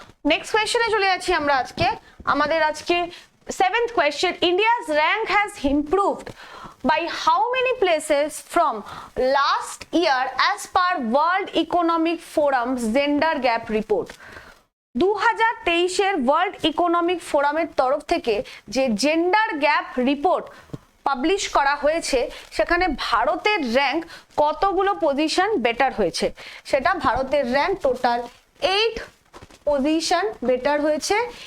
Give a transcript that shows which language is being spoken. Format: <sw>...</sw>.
<bn>Next কোয়েশ্চেনে চলে যাচ্ছি আমরা আজকে। আমাদের আজকে</bn> <en>7th question, India's rank has improved by how many places from last year as per World Economic Forum's Gender Gap Report?</en> <bn>2023 world economic ফোরামের তরফ থেকে যে জেন্ডার গ্যাপ রিপোর্ট পাবলিশ করা হয়েছে সেখানে ভারতের র্যাঙ্ক কতগুলো পজিশন বেটার হয়েছে, সেটা ভারতের র্যাঙ্ক টোটাল 8 পজিশন বেটার হয়েছে।</bn>